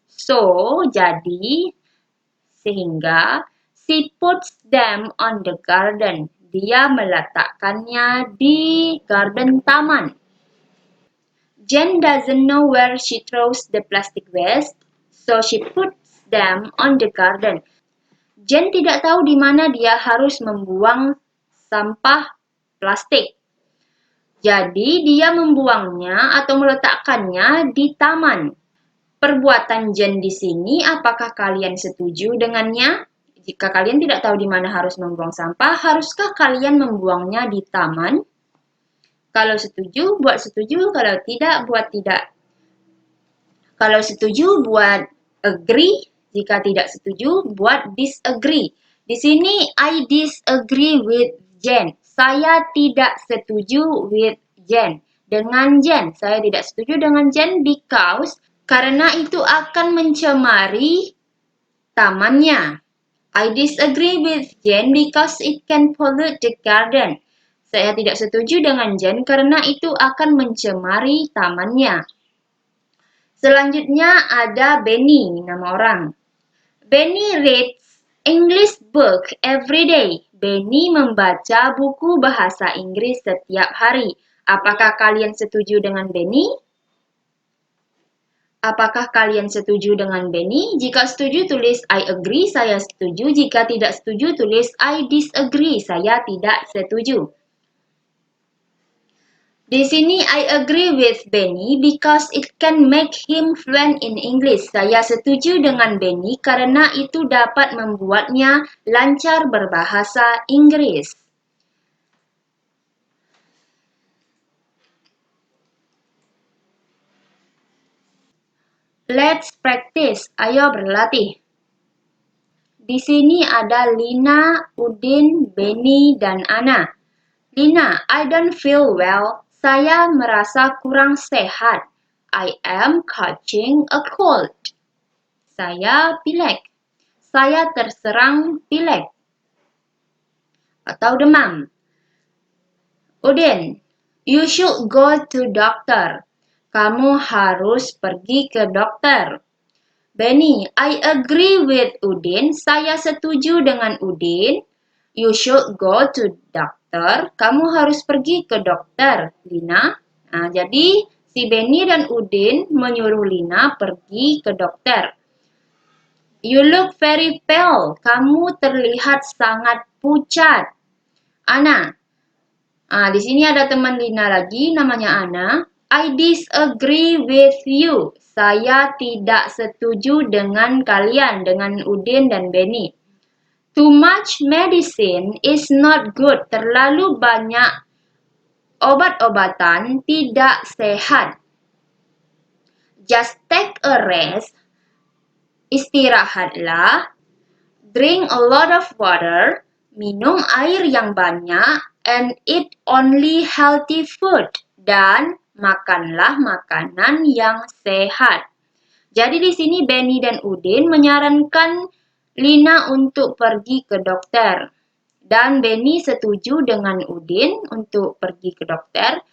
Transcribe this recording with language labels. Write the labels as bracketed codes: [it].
[en] So, [id] jadi, sehingga, [en] she puts them on the garden. [id] Dia meletakkannya di garden taman. [en] Jen doesn't know where she throws the plastic waste, so she puts them on the garden. [id] Jen tidak tahu di mana dia harus membuang sampah plastik. Jadi, dia membuangnya atau meletakkannya di taman. Perbuatan Jen di sini, apakah kalian setuju dengannya? Jika kalian tidak tahu di mana harus membuang sampah, haruskah kalian membuangnya di taman? Kalau setuju, buat setuju. Kalau tidak, buat tidak. Kalau setuju, buat agree. Jika tidak setuju, buat disagree. Di sini [en] I disagree with Jen. [id] Saya tidak setuju [en] with Jen. [id] Dengan Jen, saya tidak setuju dengan Jen [en] because [id] karena itu akan mencemari tamannya. [en] I disagree with Jen because it can pollute the garden. [id] Saya tidak setuju dengan Jen karena itu akan mencemari tamannya. Selanjutnya ada Benny, nama orang. [en] Benny reads English book every day. [id] Benny membaca buku bahasa Inggris setiap hari. Apakah kalian setuju dengan Benny? Apakah kalian setuju dengan Benny? Jika setuju tulis [en] I agree, [id] saya setuju. Jika tidak setuju tulis [en] I disagree, [id] saya tidak setuju. Di sini [en] I agree with Benny because it can make him fluent in English. [id] Saya setuju dengan Benny karena itu dapat membuatnya lancar berbahasa Inggris. [en] Let's practice. [id] Ayo berlatih. Di sini ada Lina, Udin, Benny, dan Ana. [en] Lina, I don't feel well. [id] Saya merasa kurang sehat. [en] I am catching a cold. [id] Saya pilek. Saya terserang pilek atau demam. [en] Udin, you should go to doctor. [id] Kamu harus pergi ke dokter. [en] Benny, I agree with Udin. [id] Saya setuju dengan Udin. [en] You should go to doctor. [id] Kamu harus pergi ke dokter, [en] Lina. [id] Nah, jadi si Benny dan Udin menyuruh Lina pergi ke dokter. [en] You look very pale. [id] Kamu terlihat sangat pucat. [en] Ana. [id] Di sini ada teman Lina lagi, namanya Ana. [en] I disagree with you. [id] Saya tidak setuju dengan kalian, dengan Udin dan Benny. [en] Too much medicine is not good. [id] Terlalu banyak obat-obatan tidak sehat. [en] Just take a rest. [id] Istirahatlah. [en] Drink a lot of water. [id] Minum air yang banyak. [en] And eat only healthy food. [id] Dan makanlah makanan yang sehat. Jadi di sini Benny dan Udin menyarankan Lina untuk pergi ke dokter. Dan Benny setuju dengan Udin untuk pergi ke dokter.